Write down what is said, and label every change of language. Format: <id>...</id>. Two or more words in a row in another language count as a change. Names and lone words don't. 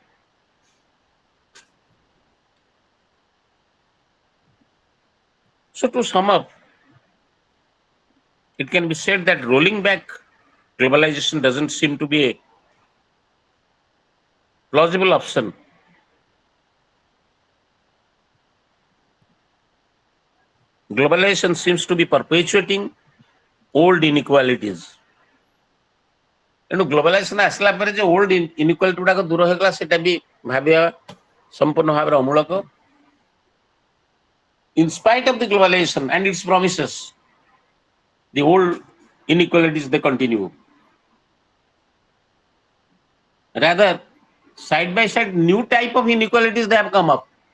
<en>So to sum up, it can be said that rolling back globalization doesn't seem to be a plausible option. Globalization seems to be perpetuating old inequalities.</en> <or>ତେଣୁ ଗ୍ଲୋବାଲାଇଜେସନ ଆସିଲା ପରେ ଯେ</or> <en>old inequality</en> <or>ଗୁଡାକ ଦୂର ହେଇଗଲା ସେଟା ବି ଭାବିବା ସମ୍ପୂର୍ଣ୍ଣ ଭାବରେ ଅମୂଳକ.</or> <en>In spite of the globalization and its promises, the old inequalities they continue. Rather, side by side, new type of inequalities they have come up.</en>